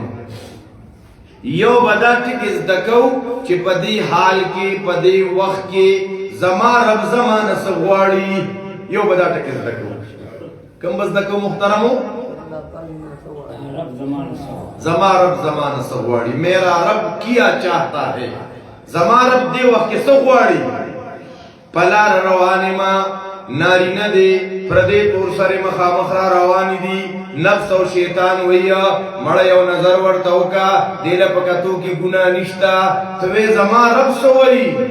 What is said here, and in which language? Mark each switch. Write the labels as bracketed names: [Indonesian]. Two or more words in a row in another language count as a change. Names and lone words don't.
[Pashto] یو به دا ټکي زده کوو چې په دې حال کې، په دې وخت کې زما رب زما نه څه غواړي. یو به دا ټکي زده کوو. کوم به زده کوو محترمو؟ زما رب زما نه څه غواړي، [Urdu] میرا رب کیا چاہتا ہے. [Pashto] زما رب دې وخت کې څه غواړي؟ په لار روانې ما، نارینه دی پردې تور سره مخامخ را روانې دي، نفس او شیطان ویا مړه یو نظر ورته وکړه، دې له په کتو کې ګناه نشته. ته وې زما رب څه وایي؟